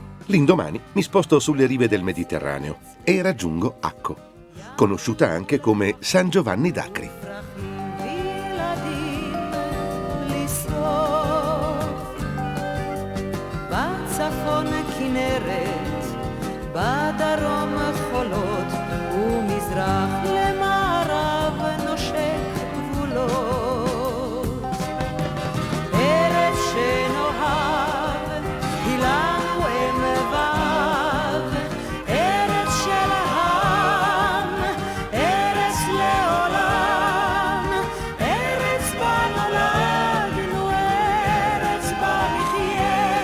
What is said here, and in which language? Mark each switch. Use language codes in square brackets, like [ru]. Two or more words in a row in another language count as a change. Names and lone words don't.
[it] L'indomani mi sposto sulle rive del Mediterraneo e raggiungo Acco, conosciuta anche come San Giovanni d'Acri. [he] בדרום חולות ומזרח למערב נושק גבולות. ארץ שנאהב היא לנו אם וו, ארץ של העם, ארץ לעולם, ארץ בה נולדנו, ארץ בה נחיה.